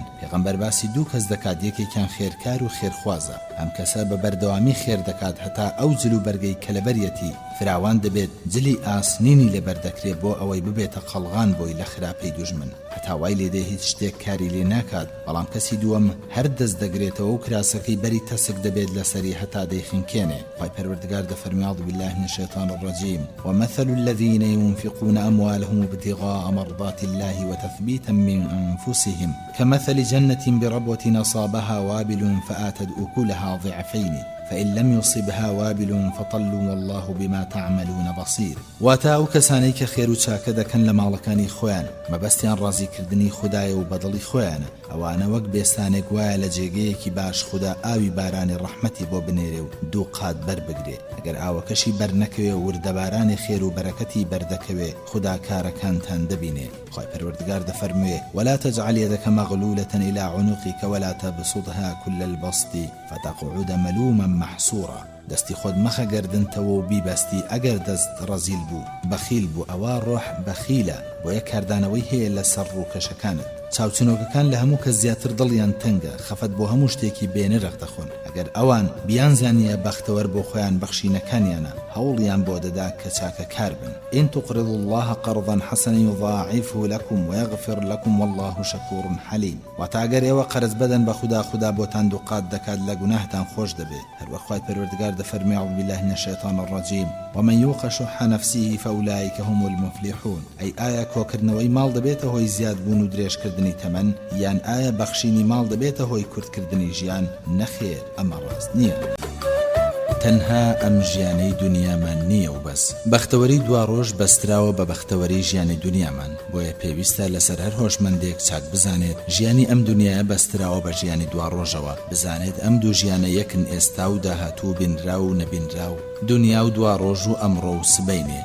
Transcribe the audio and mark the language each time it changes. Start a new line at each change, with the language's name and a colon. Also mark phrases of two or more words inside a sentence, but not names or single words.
Central Kurdish: پێغەمبەر باسی دوو کەس دەکات، یەکێکیان خێرکار و خێرخوازە، ئەم کەسە بە بەردەوامی خێر دەکات هەتا ئەو جل و بەرگەی کە لەبەریەتی فراوان دەبێت جلی ئاسنینی لەبەردەکرێت بۆ ئەوەی ببێتە قەڵغان بۆی لە خراپەی دوژمن، هەتا وای لێدێ هیچ شتێک کاری لێ ناکات. بەڵام کەسی دووەم هەر دەست دەگرێتەوە و کراسەکەی بەری تەسک دەبێت لەسەری هەتا دەیخینکێنێ. پای پەروەردگار دەفەرمێ
Arabic: أعوذ بالله من الشيطان الرجيم ومثل الذين ينفقون أموالهم ابتغاء مرضات الله وتثبيتا من أنفسهم كمثل جنة بربوة أصابها وابل فآتت أكلها ضعفين فإن لم يصبها وابل فطل والله بما تعملون بصير.
Central Kurdish: واتا ئەو کەسانەی کە خێر و چاکە دەکەن لە ماڵەکانی خۆیان مەبەستیان ڕازیکردنی خودایە و بەدڵی خۆیانە، ئەوانە وەک بێستانێک وایە لە جێگەیەکی باش خوددا ئاوی بارانی ڕەحمەتی بۆ بنێرێ و دوو قات بەربگرێ. ئەگەر ئاوەکەشی بەرنەکەوێ و وردەبارانی خێر و بەرەکەتی بەردەکەوێ خوددا کارەکانتان دەبینێ. خۆی پەروەردگار دەفەرموێ:
Arabic: ولا تجعل يدك مغلولة إلى عنقك ولا تبسطها كل البسط فتقعد ملوما محسورا.
Central Kurdish: دەستی خۆت مەخە گەردنتەوە و بیبەستی ئەگەر دەست ڕەزیل بوو بەخیل بوو ئەوە ڕۆح بەخیلە بۆ یە کاردانەوەی هەیە لە سەر ڕووکەشەکانت. چاوچنۆکەکان لە هەموو کە زیاتر دڵیان تەنگە خەفەت بۆ هەموو شتێکی بێنرخ دەخۆن. ئەگەر ئەوان بیانزانیە بەختەوەر بۆ خۆیان بەخشینەکانیانە هەوڵیان بۆ دەدا کە چاکە کار بن.
Arabic: إن تقرضوا الله قرضا حسنا يضاعفه لكم ويغفر لكم والله شكور حليم.
Central Kurdish: واتاگەر ئێوە قەرز بدەن بە خوددا بۆتان دووقات دەکات لە گوناهتان خۆش دەبێت. هەروە خوای پەروەردگار دەفەرمێ:
Arabic: أعوذ بالله من الشيطان الرجيم ومن يوق شح نفسه فأولئك هم المفلحون. أي آية
Central Kurdish: کۆکردنەوەی ماڵ دەبێتە هۆی زیادبوون و درێژکردنی تەمەن، یان ئایا بەخشینی ماڵ دەبێتە هۆی کورتکردنی ژیان؟ نەخێر، ئەمە ڕاست نییە. تەنها ئەم ژیانەی دنیامان نییە و بەس. بەختەوەری دوا ڕۆژ بەستراوە بە بەختەوەری ژیانی دنیامان، بۆیە پێویستە لەسەر هەر هۆشمەندێک چاک بزانێت ژیانی ئەم دنیاە بەستراوە بە ژیانی دوا ڕۆژەوە، بزانێت ئەم دوو ژیانە یەکن، ئێستا و داهاتوو، بینرا و نەبینرا و دنیا و دوا ڕۆژ و ئەمڕۆ و سبەینێ.